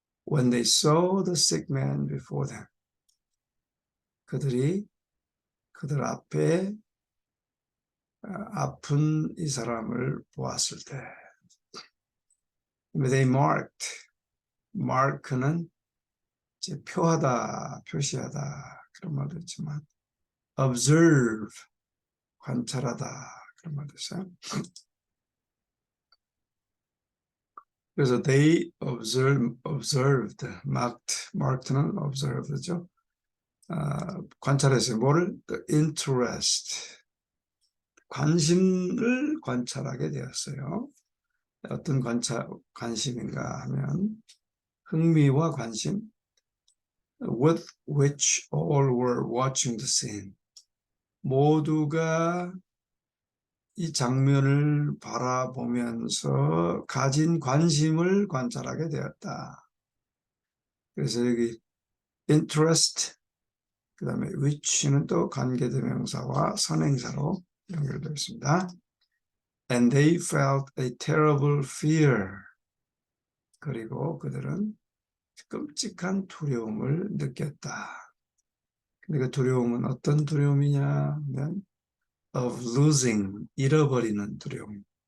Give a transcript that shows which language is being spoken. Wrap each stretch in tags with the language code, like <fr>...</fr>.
<en>When they saw the sick man before them.</en> <ko>그들이 그들 앞에 아픈 이 사람을 보았을 때.</ko> <en>They marked.</en> <ko>mark는 이제 표하다, 표시하다 그런 말도 있지만 observe, 관찰하다 그런 말도 있어요. 그래서</ko> <en>they observed,</en> <ko>marked는 observed죠. 관찰했어요. 뭐를?</ko> <en>The interest,</en> <ko>관심을 관찰하게 되었어요. 어떤 관심인가 하면 흥미와 관심.</ko> <en>With which all were watching the scene.</en> <ko>모두가 이 장면을 바라보면서 가진 관심을 관찰하게 되었다. 그래서 여기 interest, 그 다음에 which는 또 관계대명사와 선행사로 연결되어 있습니다.</ko> <en>And they felt a terrible fear.</en> <ko>그리고 그들은 끔찍한 두려움을 느꼈다. 근데 그 두려움은 어떤 두려움이냐 하면</ko> <en>of losing,</en> <ko>잃어버리는 두려움.</ko>